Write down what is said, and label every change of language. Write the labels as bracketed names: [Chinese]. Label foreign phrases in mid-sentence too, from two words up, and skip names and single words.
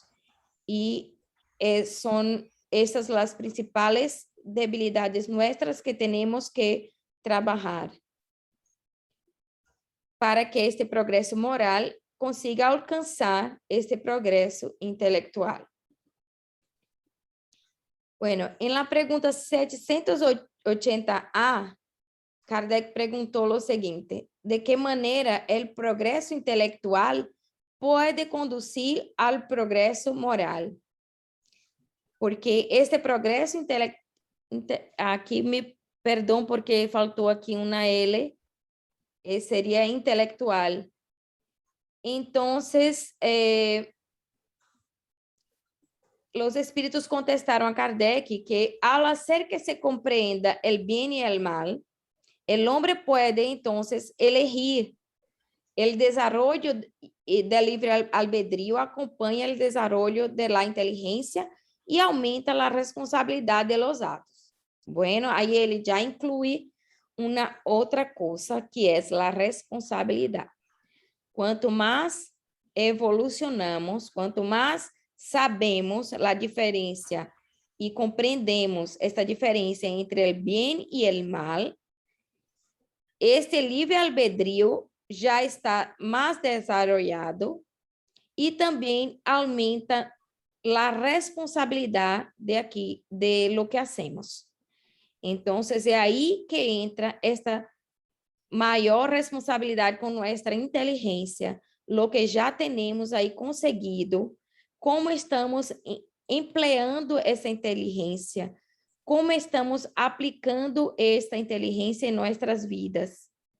[Portuguese] E são essas as principais debilidades nossas que temos que trabalhar para que este progresso moral consiga alcançar este progresso intelectual. Bueno, em la pergunta 780A, Kardec perguntou o seguinte: de que maneira o progresso intelectual pode conduzir ao progresso moral? Porque este progresso intelectual, aqui me perdão porque faltou aqui uma L, seria intelectual. Então, os espíritos contestaram a Kardec que, ao hacer que se compreenda o bem e o mal, o homem pode, então, [Spanish] elegir el desarrollo del libre albedrío acompaña el desarrollo de la inteligencia y aumenta la responsabilidad de los actos. Bueno, ahí [Portuguese] ele já inclui uma outra coisa que é a responsabilidade. Quanto mais evolucionamos, quanto mais sabemos a diferença e compreendemos esta diferença entre o bem e o mal, este livre albedrío já está mais desarrollado e também aumenta a responsabilidade de [Spanish] lo que hacemos. [Portuguese] Então, é aí que entra esta maior responsabilidade com nossa inteligência, [Spanish] lo que [Portuguese] já temos aí conseguido, como estamos empleando essa inteligência, como estamos aplicando esta inteligência em nossas vidas.